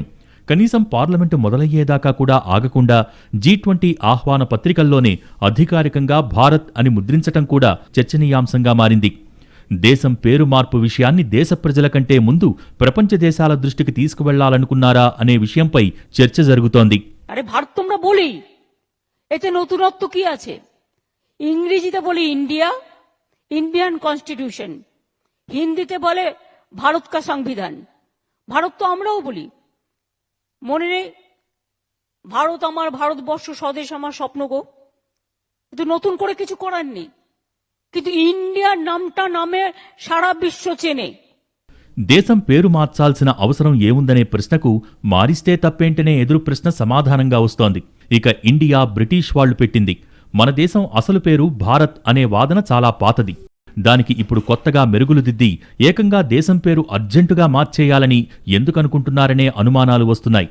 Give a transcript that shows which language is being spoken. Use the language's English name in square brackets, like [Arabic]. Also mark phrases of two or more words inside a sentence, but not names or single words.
[Telugu] కనీసం పార్లమెంటు మొదలయ్యేదాకా కూడా ఆగకుండా G20 ఆహ్వాన పత్రికల్లోనే అధికారికంగా భారత్ అని ముద్రించటం కూడా చర్చనీయాంశంగా మారింది. దేశం పేరు మార్పు విషయాన్ని దేశ ప్రజల కంటే ముందు ప్రపంచ దేశాల దృష్టికి తీసుకువెళ్లాలనుకున్నారా అనే విషయంపై చర్చ జరుగుతోంది. [Bangla] আরে ভারত তোমরা বলি, এতে নতুনত্ব কি আছে? ইংরেজিতে বলি ইন্ডিয়া, [English] Indian Constitution, [Bangla] হিন্দিতে বলে [Hindi] भारत का संविधान। [Bangla] ভারত তো আমরাও বলি, মনে নেই? ভারত আমার, ভারতবর্ষ স্বদেশ আমার স্বপ্ন গো। কিন্তু নতুন করে কিছু করার নেই, কিন্তু ইন্ডিয়ার নামটা নামে সারা বিশ্ব চেনে। [Telugu] దేశం పేరు మార్చాల్సిన అవసరం ఏముందనే ప్రశ్నకు మారిస్తే తప్పేంటనే ఎదురు ప్రశ్న సమాధానంగా వస్తోంది. ఇక ఇండియా బ్రిటిష్ వాళ్లు పెట్టింది. మన దేశం అసలు పేరు భారత్ అనే వాదన చాలా పాతది. దానికి ఇప్పుడు కొత్తగా మెరుగులు దిద్ది ఏకంగా దేశం పేరు అర్జెంటుగా మార్చేయాలని ఎందుకనుకుంటున్నారనే అనుమానాలు వస్తున్నాయి.